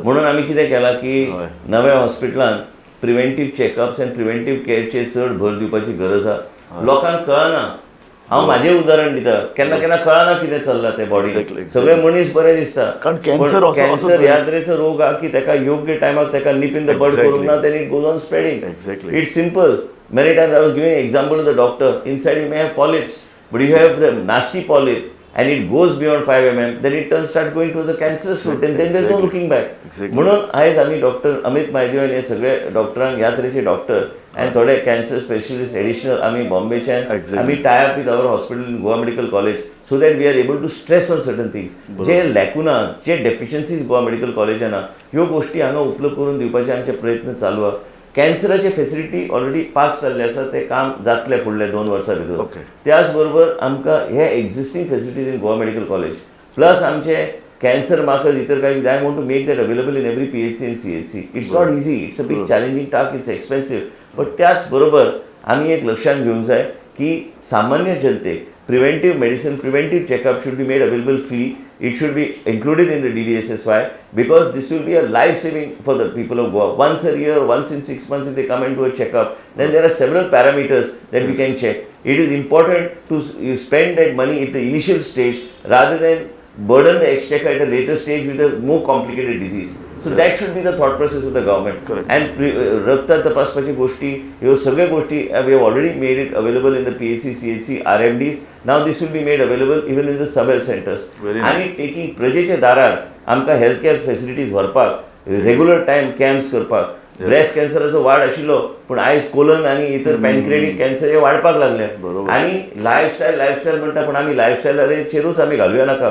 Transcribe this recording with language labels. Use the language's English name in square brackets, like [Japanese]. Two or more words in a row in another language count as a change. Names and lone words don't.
[Konkani] म्हणून आमी कितें केलां की नव्या हॉस्पिटलान [English] preventive checkups [Konkani] आनी [English] preventive careचेर [Konkani] चड भर दिवपाची गरज आसा. लोकांक कळना. हांव म्हाजें उदाहरण दिता, केन्ना केन्ना कळना कितें चल्लां ते बॉडीक. सगळे मनीस बरे दिसता, कारण कॅन्सर ह्या तरेचो रोग हा की ताका योग्य टायमार ताका [English] nip in the bud [Konkani] करूंक ना, [English] Then it goes on spreading. It's simple. Many times I was giving an example to the doctor. Inside you may have polyps, but you have the nasty polyp and it goes beyond 5 mm, then it starts going to the cancerous route, and then there's no looking back. [Konkani] म्हणून आयज आमी डॉक्टर अमित म्हायदेवन हे सगळे डॉक्टरांक ह्या तरेचे डॉक्टर आनी थोडे [English] cancer specialist additional [Konkani] आमी बॉम्बेच्यान आमी [English] tie up with our hospital in Goa Medical College, so that we are able to stress on certain things. [Konkani] जे लॅकुना, जे डेफिशियन्सीज गोवा मेडिकल कॉलेजान आहा, ह्यो गोष्टी हांगा उपलब्ध करून दिवपाचे आमचे प्रयत्न चालू आहा. कॅन्सराचे फेसिलिटी ऑलरेडी पास जाल्ले आसा, ते काम जातले फुडल्या 2 वर्सां भितर. त्याच बरोबर आमकां हे [English] existing facilities in Goa Medical College plus [Konkani] आमचे [English] cancer markers [Konkani] इतर काही [English] I want to make that available in every PHC and CHC. It's not easy, it's a big challenging task, it's expensive. [Konkani] बट त्याच बरोबर आमी एक लक्षात घेवंक जाय की सामान्य जनतेक [English] preventive medicine, preventive checkup should be made available free. It should be included in the DDSSY, because this will be a life saving for the people of Goa. Once a year, once in 6 months, if they come and do a checkup, then there are several parameters that we can check. It is important to spend that money at the initial stage rather than burden the exchequer at a later stage with a more complicated disease. So that should be the thought process of the government. Correct. And [Konkani] रक्त तपासपाची गोष्टी, ह्यो सगळ्यो गोष्टी [English] we have already made it available in the PHC, CHC, RMDs. Now this will be made available even in the sub-health centers. [Konkani] आणि टेकिंग प्रजेच्या दारार आमकां [English] health care facilities [Konkani] व्हरपाक, [English] regular time camps [Konkani] करपाक. ब्रेस्ट कॅन्सराचो वाड आशिल्लो, पूण आयज कोलन आनी इतर पॅनक्रिएटिक कॅन्सर हे वाडपाक लागले. आनी लायफस्टायल म्हणटा, पूण आमी लायफस्टायलाचेरूच आमी घालुया नाका.